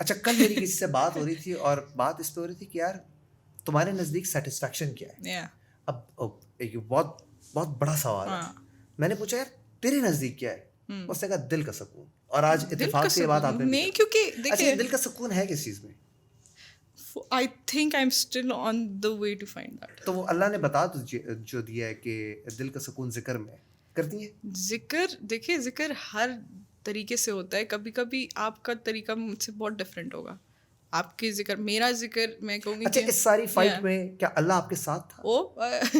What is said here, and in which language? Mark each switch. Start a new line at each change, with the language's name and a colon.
Urdu: اچھا کل میری کسی سے بات ہو رہی تھی, اور بات اس پہ ہو رہی تھی کہ یار تمہارے نزدیک سیٹسفیکشن کیا ہے. اب ایک بہت بہت بڑا سوال ہے. میں نے پوچھا یار تیرے نزدیک کیا ہے, اس نے کہا دل کا سکون. اور آج اتفاق سے یہ بات آپ نے نہیں, کیونکہ دیکھیں دل کا سکون ہے کس چیز میں؟
English: I think I'm still on the way to find that.
Urdu: تو وہ اللہ نے بتا جو دیا ہے کہ دل کا سکون ذکر میں کرتی ہے. ذکر دیکھیں, ذکر ہر طریقے سے ہوتا ہے. کبھی کبھی آپ کا طریقہ مجھ سے بہت ڈفرینٹ ہوگا. آپ کے ذکر, میرا ذکر میں کہوں گی. اچھا اس ساری فائٹ میں کیا اللہ آپ کے ساتھ تھا؟